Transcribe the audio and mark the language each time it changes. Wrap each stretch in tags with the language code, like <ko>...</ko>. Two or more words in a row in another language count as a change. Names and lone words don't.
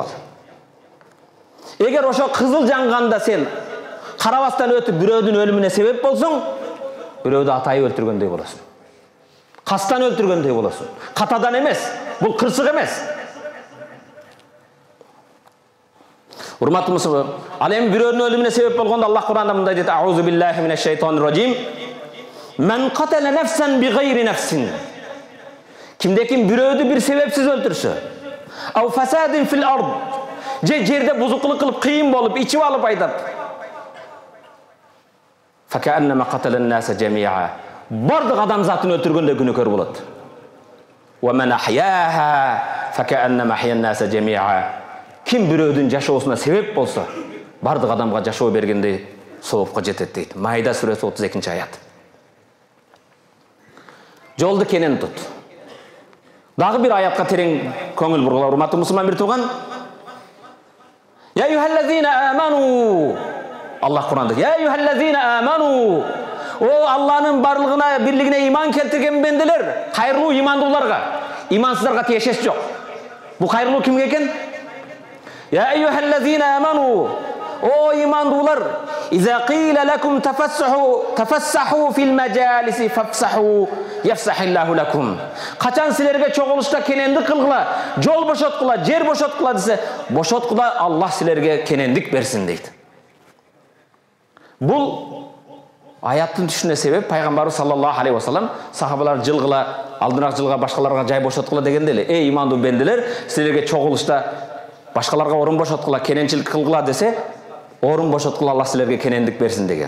<ky>Эгер ошо кызыл жанганда сен карабастан өтүп бирөөдүн өлүмүнө себеп болсоң, бирөөдү атайып өлтүргөндөй болосуң. Кастан өлтүргөндөй болосуң. Катадан эмес, бул кырсык эмес. Урматтуу мусулман, ал эми бирөөнүн өлүмүнө себеп болгондо Аллах Кур'анда мындай дейт:</ky> <ar>"أعوذ بالله من الشيطان الرجيم. من قتل نفسا بغير نفس."</ar> <ky>Кимде ким бирөөдү бир себепсиз өлтүрсө,</ky> <ar>أو فساد في الأرض,</ar> <ky>же жерде бузукулук кылып, кыйын болуп, ичип алып айдап,</ky> <ar>فكأنما قتل الناس جميعا,</ar> <ky>бардык адамзатын өлтүргөндөй күнөөкөр болот.</ky> <ar>ومن أحياها فكأنما أحيا الناس جميعا.</ar> <ky>Ким бирөөдүн жашоосуна себеп болсо, бардык адамга жашоо бергендей соопко жетет дейт. Майда сүрөсү 32-аят. Жолду кенен тут. Дагы бир аятка терең көңүл бургула, урматтуу мусулман бир тууган.</ky> <ar>يا أيها الذين آمنوا.</ar> <ky>Аллах Кур'анда:</ky> <ar>يا أيها الذين آمنوا.</ar> <ky>О Аллахнын барлыгына, бирлигине иман келтирген бенделер, кайырлуу имандууларга, имансыздарга тиешеси жок. Бул кайырлуу кимге экен?</ky> <ar>يا أيها الذين آمنوا.</ar> <ky>О имандуулар,</ky> <ar>إذا قيل لكم تفسحوا في المجالس فافسحوا يفسح الله لكم.</ar> <ky>Качан силерге чогулушта кенендик кылгыла, жол бошоткула, жер бошоткула десе, бошоткула, Аллах силерге кенендик берсин дейт. Бул аяттын түшүнө себеп пайгамбарыбыз</ky> <ar>صلى الله عليه وسلم</ar> <ky>сахабалар жылгыла, алдыраак жылга башкаларга жай бошоткула дегенде эле, эй имандуу бенделер, силерге чогулушта башкаларга орун бошоткула, кененчилик кылгыла десе, орун бошоткула, Аллах силерге кенендик берсин деген.</ky>